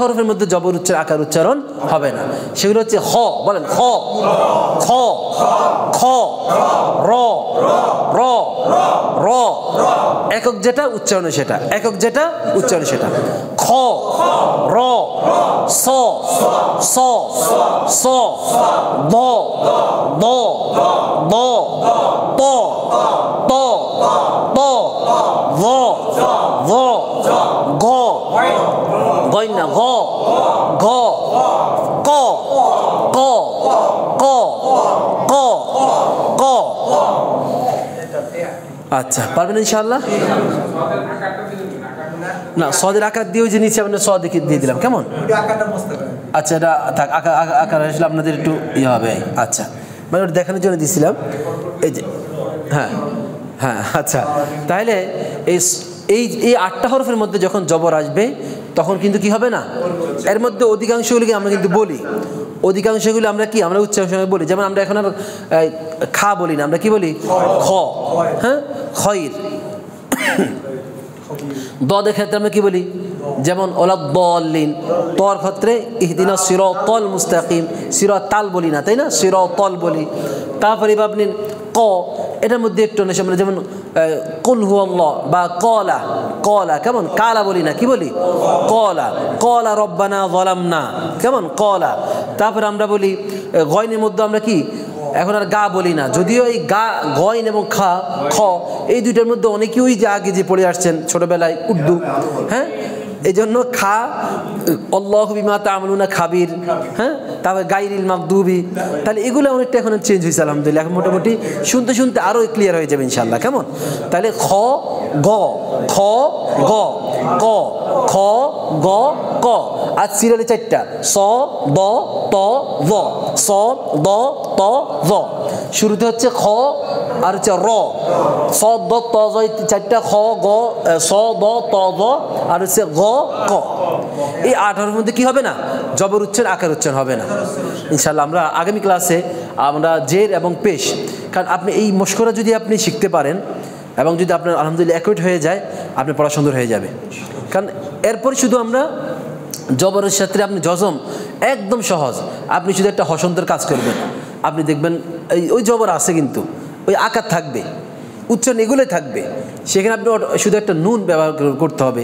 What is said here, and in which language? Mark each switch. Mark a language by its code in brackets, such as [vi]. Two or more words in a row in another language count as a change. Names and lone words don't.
[bn] হরফের মধ্যে জবর উচ্চারণ আকার উচ্চারণ হবে না, সেগুলো হচ্ছে খ, বলেন খ, খ, খ, র, র, র, একক যেটা উচ্চারণে সেটা, একক যেটা উচ্চারণে সেটা, খ, র, স, স, স, দ, দ, দ, ত, ত, ত, ভ, ভ, গ, গইনা গ, ঘ, ক, ক, ক, ক, ক। আচ্ছা পারবেন ইনশাআল্লাহ? না সদের আকার দিয়ে ওই যে নিচে আপনার স দিয়ে দিলাম, কেমন? আচ্ছা এটা থাক, আকার আসলে আপনাদের একটু ইয়ে হবে। আচ্ছা মানে ওটা দেখানোর জন্য দিয়েছিলাম, এই যে হ্যাঁ হ্যাঁ আচ্ছা, তাহলে এই 8টা হরফের মধ্যে যখন জবর আসবে তখন কিন্তু কি হবে না, এর মধ্যে অধিকাংশগুলিকে আমরা কিন্তু বলি, অধিকাংশগুলো আমরা কি আমরা উচ্চারণের সময় বলি, যেমন আমরা এখন আর খা বলি না, আমরা কি বলি খ, হ্যাঁ খয়ের। দদের ক্ষেত্রে আমরা কি বলি, যেমন ওলাদ্দাল্লিন, তর ক্ষেত্রে [ar] اهدنا الصراط المستقيم, [bn] সিরাতাল বলি না তাই না, সিরাতাল বলি। তারপরে আপনি ক, এটার মধ্যে একটু নেশা মানে যেমন [ar] قل هو الله [bn] বা কলা, কলা কেমন, কালা বলি না কি বলি কলা, [ar] قالا ربنا ظلمنا [bn] কেমন কলা। তারপরে আমরা বলি গয়নের মধ্যে আমরা কি এখন আর গা বলি না, যদিও এই গা গয়ন এবং খা খ এই দুইটার মধ্যে অনেকেই ওই যে আগে যে পড়ে আসছেন ছোটবেলায় উর্দু, হ্যাঁ এই জন্য খা [ar] الله بما تعملون خبير, [bn] হ্যাঁ তারপরে [ar] غير المغضوب, [bn] তাহলে এগুলো অনেকটা এখন চেঞ্জ হয়েছে আলহামদুলিল্লাহ, এখন মোটামুটি শুনতে শুনতে আরও ক্লিয়ার হয়ে যাবে ইনশাআল্লাহ, কেমন? তাহলে খ গ, খ গ, ক, খ গ ক, আর সিরিয়ালে 4টা স দ ত জ, স দ ত জ, শুরুতে হচ্ছে খ আর হচ্ছে র, স দ ত জ 4টা, খ গ স দ ত জ আর হচ্ছে গ ক। এই 8 হরফের মধ্যে কি হবে না? জবর উচ্চারণ আকার উচ্চারণ হবে না। ইনশাআল্লাহ আমরা আগামী ক্লাসে আমরা জের এবং পেশ, কারণ আপনি এই মশকরা যদি আপনি শিখতে পারেন এবং যদি আপনার আলহামদুলিল্লাহ অ্যাকুরেট হয়ে যায়, আপনার পড়া সুন্দর হয়ে যাবে। কারণ এরপরে শুধু আমরা জবরের সাথে আপনি জজম একদম সহজ, আপনি শুধু একটা হসন্তের কাজ করবেন, আপনি দেখবেন ওই জবর আছে কিন্তু ওই আকার থাকবে, উচ্চারণ এগুলোই থাকবে, সেখানে আপনি শুধু একটা নুন ব্যবহার করতে হবে।